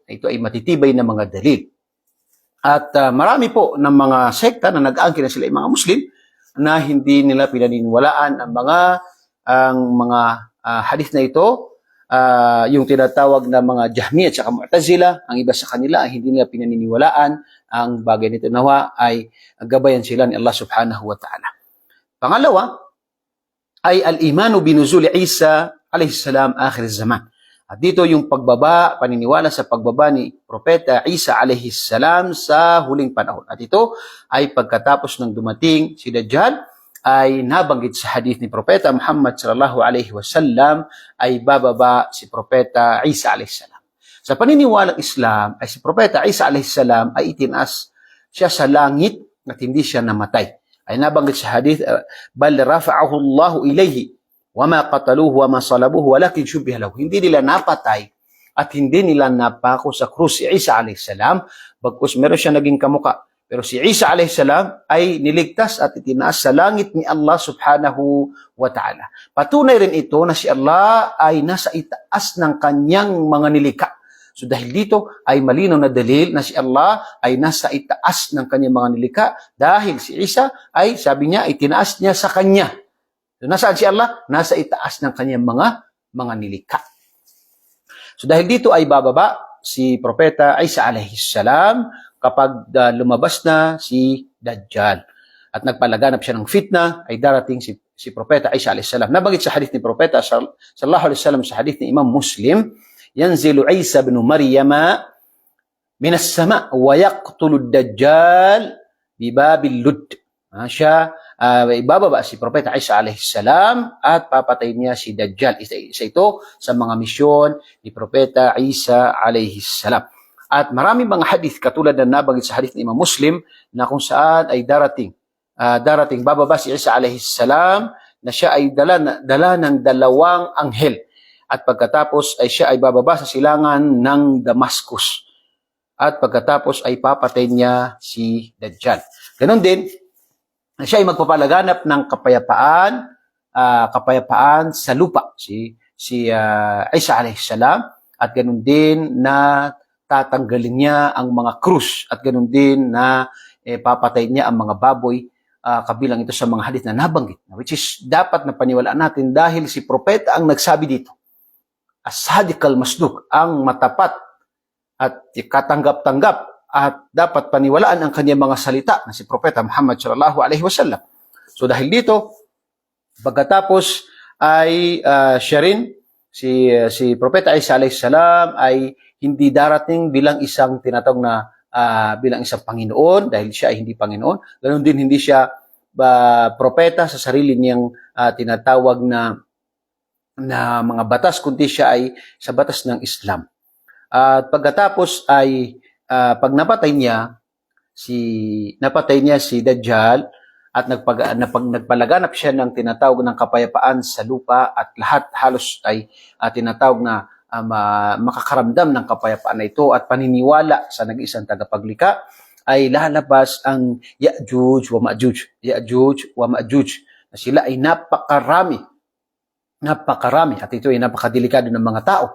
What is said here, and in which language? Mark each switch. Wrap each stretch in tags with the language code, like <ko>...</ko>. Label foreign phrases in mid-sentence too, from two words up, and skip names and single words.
<tl>Ito ay matitibay na mga dalil. At marami po ng mga sekta na nag-aangkin na sila ay mga Muslim na hindi nila pinaniniwalaan ang mga hadith na ito, yung tinatawag na mga Jahmiyya at saka Mu'tazila, ang iba sa kanila ay hindi nila pinaniniwalaan ang bagay nito. Nawa ay gabayan sila ni Allah</tl> <ar>سبحانه وتعالى.</ar> <tl>Pangalawa ay</tl> <ar>الإيمان بنزول عيسى عليه السلام آخر الزمان.</ar> <tl>At dito yung paniniwala sa pagbaba ni Propeta Isa</tl> <ar>عليه السلام</ar> <tl>sa huling panahon. At ito ay pagkatapos ng dumating si Dajjal ay nabanggit sa hadith ni Propeta Muhammad</tl> <ar>صلى الله عليه وسلم</ar> <tl>ay bababa si Propeta Isa</tl> <ar>عليه السلام.</ar> <tl>Sa paniniwalang Islam ay si Propeta Isa</tl> <ar>عليه السلام</ar> <tl>ay itinaas siya sa langit at hindi siya namatay. Ay nabanggit sa hadith,</tl> <ar>بل رفعه الله إليه وما قتلوه وما صلبوه ولكن شبه له.</ar> <tl>Hindi nila napatay at hindi nila napako sa krus si Isa</tl> <ar>عليه السلام,</ar> <tl>bagkus meron siya naging kamuka. Pero si Isa</tl> <ar>عليه السلام</ar> <tl>ay niligtas at itinaas sa langit ni Allah</tl> <ar>سبحانه وتعالى.</ar> <tl>Patunay rin ito na si Allah ay nasa itaas ng kanyang mga nilikha. So dahil dito ay malinaw na dalil na si Allah ay nasa itaas ng kanyang mga nilikha dahil si Isa ay sabi niya itinaas niya sa kanya. So nasaan si Allah? Nasa itaas ng kanyang mga nilikha. So dahil dito ay bababa si Propeta Isa</tl> <ar>عليه السلام</ar> <tl>kapag lumabas na si Dajjal at nagpalaganap siya ng fitna ay darating si Propeta Isa</tl> <ar>عليه السلام.</ar> <tl>Nabanggit sa hadith ni Propeta</tl> <ar>صلى الله عليه وسلم</ar> <tl>sa hadith ni Imam Muslim,</tl> <ar>ينزل عيسى ابن مريم من السماء ويقتل الدجال بباب لد.</ar> <tl>Siya ibababa si Propeta Isa</tl> <ar>عليه السلام</ar> <tl>at papatay niya si Dajjal. Isa ito sa mga misyon ni Propeta Isa</tl> <ar>عليه السلام.</ar> <tl>At maraming mga hadith katulad na nabanggit sa hadith ni Imam Muslim na kung saan ay darating bababa si Isa</tl> <ar>عليه السلام</ar> <tl>na siya ay dala ng dalawang anghel. At pagkatapos ay siya ay bababa sa silangan ng Damascus. At pagkatapos ay papatay niya si Dajjal. Ganon din, siya ay magpapalaganap ng kapayapaan sa lupa. Si Isa</tl> <ar>عليه السلام.</ar> <tl>At ganon din na tatanggalin niya ang mga krus. At ganon din na papatay niya ang mga baboy. Kabilang ito sa mga hadith na nabanggit.</tl> <en>Which is</en> <tl>dapat na paniwalaan natin dahil si propeta ang nagsabi dito.</tl> <ar>الصادق المصدوق,</ar> <tl>ang matapat at katanggap-tanggap at dapat paniwalaan ang kanyang mga salita na si Propeta Muhammad</tl> <ar>صلى الله عليه وسلم.</ar> <tl>So dahil dito, pagkatapos ay siya rin, si Propeta Isa</tl> <ar>عليه السلام</ar> <tl>ay hindi darating bilang isang tinatawag na bilang isang Panginoon dahil siya ay hindi Panginoon. Ganoon din hindi siya propeta sa sarili niyang tinatawag na mga batas, kundi siya ay sa batas ng Islam. At pagkatapos ay pag napatay niya si Dajjal at nagpalaganap siya ng tinatawag ng kapayapaan sa lupa at lahat halos ay tinatawag na makakaramdam ng kapayapaan na ito at paniniwala sa nag-iisang tagapaglikha, ay lalabas ang Ya'juj wa Ma'juj na sila ay napakarami at ito ay napakadelikado ng mga tao.</tl>